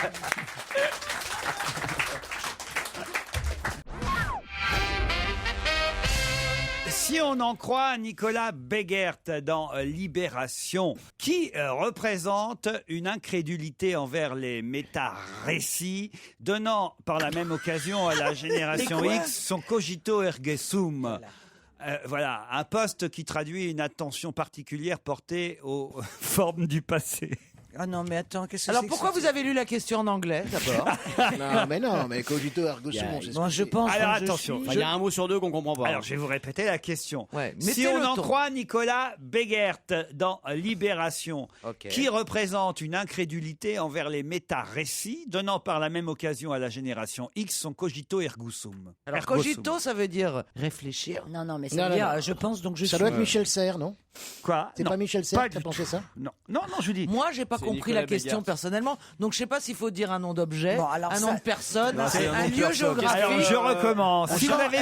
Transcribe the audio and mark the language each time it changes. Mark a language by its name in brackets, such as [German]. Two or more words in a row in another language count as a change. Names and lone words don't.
[French] Si on en croit Nicolas Beggert dans Libération, qui représente une incrédulité envers les méta-récits, donnant par la même occasion à la génération Mais quoi X son [Latin] cogito ergo sum. [French] Voilà, un poste qui traduit une attention particulière portée aux formes du passé. Ah non, mais attends, qu'est-ce que Alors c'est que pourquoi ça vous avez lu la question en anglais d'abord? Non, mais [Latin] cogito ergo sum, [French] c'est ce Moi, que je c'est. pense. Alors quand je attention, suis- Il y a un mot sur deux qu'on comprend pas. Alors, je vais vous répéter la question. Ouais, Si mettez on le en ton. croit Nicolas Beggert dans Libération, Ok. qui représente une incrédulité envers les méta-récits, donnant par la même occasion à la génération X son [Latin] cogito ergo sum. [French] Alors [Latin] Ergo sum. [French] cogito, ça veut dire réfléchir. Non, non, mais ça Non, veut non, dire, non. je pense donc je Ça suis. doit être Michel Serres, non? Quoi? C'est Non, pas Michel Serres qui a du pensé tout. ça? Non, non, non, je vous dis. Moi, j'ai pas compris Nicolas la question Bégert. personnellement. Donc je sais pas s'il faut dire un nom d'objet, Bon, alors un ça- nom de personne, Non, c'est un nom un de lieu personne. géographique. Alors je recommence. Si vous avez